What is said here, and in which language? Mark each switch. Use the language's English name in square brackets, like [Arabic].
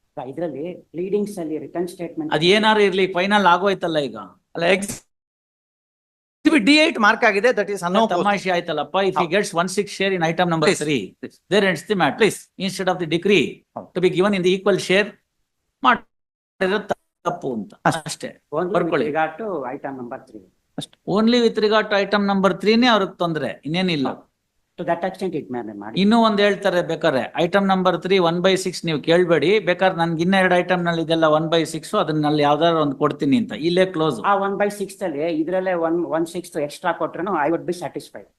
[Kannada] ಇದರಲ್ಲಿ ಪ್ಲೀಡಿಂಗ್ಸ್ ಅಲ್ಲಿ return statement ಅದ್ ಏನಾರು ಇರ್ಲಿ, ಫೈನಲ್ ಆಗೋಯ್ತಲ್ಲ ಈಗ. ಅಲ್ಲ, exhibit D8 ಮಾರ್ಕ್ ಆಗಿದೆ. [English] that is ಅನ್ನೋ [Kannada] ತಮಾಷೆ ಆಯ್ತಲ್ಲಪ್ಪ. [English] If he gets 1/6 share in item number 3, there ends the matter. Please, instead of the decree to be given in the equal share, [Kannada] ಮಾಡಿರೋ ತಪ್ಪು ಅಂತ ಅಷ್ಟೇ. ಬರ್ಕೊಳ್ಳಿ. [English] item number 3 only with regard to item number 3 [Kannada] ಅವ್ರಿಗೆ ತೊಂದ್ರೆ, ಇನ್ನೇನಿಲ್ಲ. [English] To that extent it may be ಮಾಡಿ. [Kannada] ಇನ್ನೂ ಒಂದ್ ಹೇಳ್ತಾರೆ ಬೇಕಾದ್ರೆ, ಐಟಮ್ ನಂಬರ್ 3 1/6 ನೀವು ಕೇಳ್ಬೇಡಿ, ಬೇಕಾದ್ರೆ ನನ್ಗೆ ಇನ್ನ 2 ಐಟಮ್ ನಲ್ಲಿ ಇದೆಲ್ಲ 1/6, ಅದನ್ನಲ್ಲಿ ಯಾವ್ದಾದ್ರು ಒಂದು ಕೊಡ್ತೀನಿ ಅಂತ. ಇಲ್ಲೇ ಕ್ಲೋಸ್. ಆ 1/6 ಅಲ್ಲಿ ಇದ್ರಲ್ಲೇ 1/6 ಎಕ್ಸ್ಟ್ರಾ ಕೊಟ್ರು [English] I would be satisfied.